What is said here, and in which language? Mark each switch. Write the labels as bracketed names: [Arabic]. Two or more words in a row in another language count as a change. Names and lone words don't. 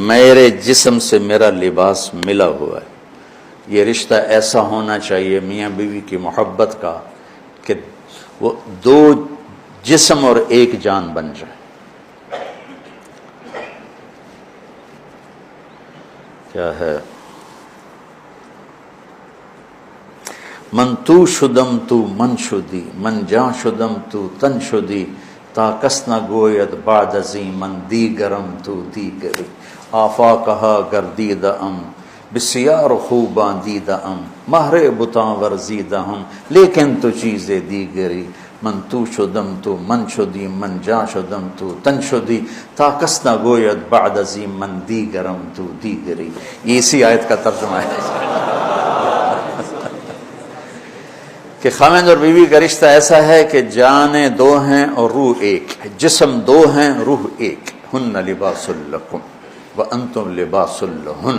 [Urdu] میرے جسم سے میرا لباس ملا ہوا ہے۔ یہ رشتہ ایسا ہونا چاہیے میاں بیوی کی محبت کا کہ وہ دو جسم اور ایک جان بن جائے۔ کیا ہے؟ [Persian] من تو شدم تو من شدی، من جاں شدم تو تن شدی، تا کس نہ گوید بعد ازیں من دیگرم تو دیگری، آفاقہا گردیدہ ام بسیار خوباں دیدہ ام، مہر بتاں ورزیدہ ہم لیکن تو چیزیں دیگری، من تو شدم تو من شدی، من جاں شدم تو تن شدی، تا کس نہ گوید بعد ازیں من دیگرم تو دیگری۔ [Urdu] یہ اسی آیت کا ترجمہ ہے کہ خامند اور بیوی کا رشتہ ایسا ہے کہ جانیں دو ہیں اور روح ایک ہے، جسم دو ہیں روح ایک، [Arabic] ہن لباس لکم وانتم لباس لہن۔